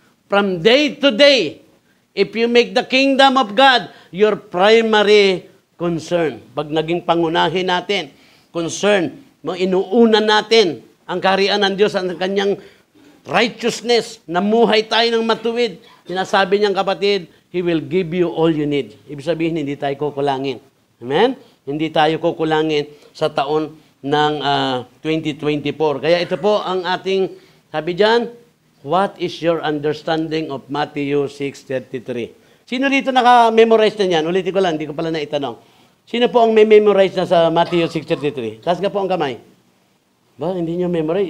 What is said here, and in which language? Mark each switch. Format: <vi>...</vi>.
<en>From day to day, if you make the kingdom of God your primary concern.</en> <tl>Pag naging pangunahin natin, concern, inuunan natin ang kaharian ng Diyos, ang kanyang righteousness, namuhay tayo ng matuwid. Sinasabi niyang kapatid,</tl> <en>He will give you all you need.</en> <tl>Ibig sabihin, hindi tayo kukulangin. Amen? Hindi tayo kukulangin sa taon ng 2024. Kaya ito po ang ating, sabi dyan,</tl> <en>what is your understanding of Matthew 6:33?</en> <tl>Sino dito naka-memorize na yan? Ulitin ko lang, hindi ko pala naitanong. Sino po ang may memorize na sa Matthew 6:33? Taas ka po ang kamay. Ba, hindi nyo memorize?</tl>